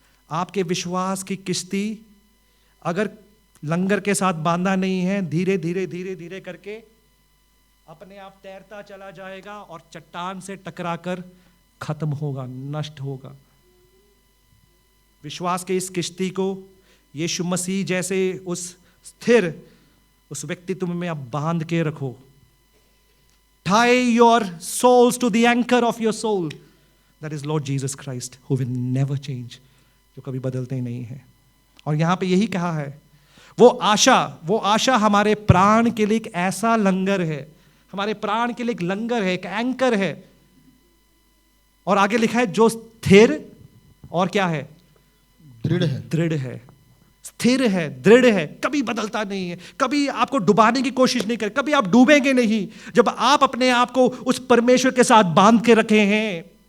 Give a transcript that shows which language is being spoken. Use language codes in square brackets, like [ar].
[hi] आपके विश्वास की किश्ती अगर लंगर के साथ बांधा नहीं है, धीरे धीरे करके अपने आप तैरता चला जाएगा और चट्टान से टकराकर खत्म होगा, नष्ट होगा। विश्वास के इस किश्ती को यीशु मसीह जैसे उस स्थिर उस व्यक्तित्व में आप बांध के रखो। [en] Tie your souls to the anchor of your soul. That is Lord Jesus Christ, who will never change, [hi] जो कभी बदलते ही नहीं है। और यहां पे यही कहा है, वो आशा हमारे प्राण के लिए एक ऐसा लंगर है, हमारे प्राण के लिए एक लंगर है, एक एंकर है। और आगे लिखा है जो स्थिर और क्या है? दृढ़ है, स्थिर है, दृढ़ है, कभी बदलता नहीं है, कभी आपको डुबाने की कोशिश नहीं करे, कभी आप डूबेंगे नहीं जब आप अपने आप को उस परमेश्वर के साथ बांध के रखे हैं।